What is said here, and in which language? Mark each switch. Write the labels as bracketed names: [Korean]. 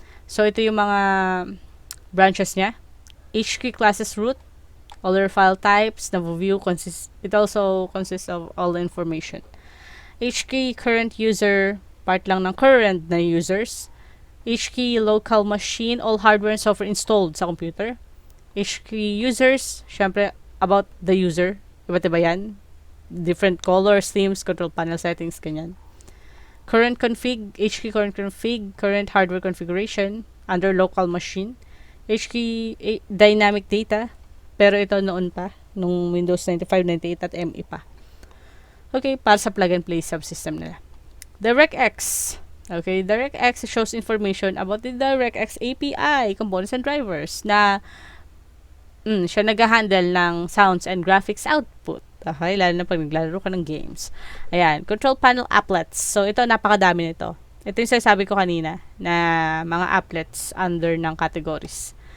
[Filipino] So, ito yung mga branches niya. [English] HK classes root, other file types, Navoview, it also consists of all the information. HK current user, part lang ng current na users. HK local machine, all hardware and software installed sa computer. HK users, syempre, about the user. [Filipino] Iba't iba yan. [English] different colors, themes, control panel settings, ganyan. Current config, HKey current config, current hardware configuration, under local machine, HKey dynamic data, [Filipino] pero ito noon pa, nung Windows 95, 98 at ME pa. [English] Okay, [Filipino] para sa [English] plug and play subsystem nila. DirectX. Okay, DirectX shows information about the DirectX API, components and drivers na siya nag-handle ng sounds and graphics output. [Filipino] Okay, lalo na pag naglalaro ka ng games. [English] Ayan, control panel applets. [Filipino] So, ito, napakadami nito. Ito yung sinasabi ko kanina na mga applets under ng categories.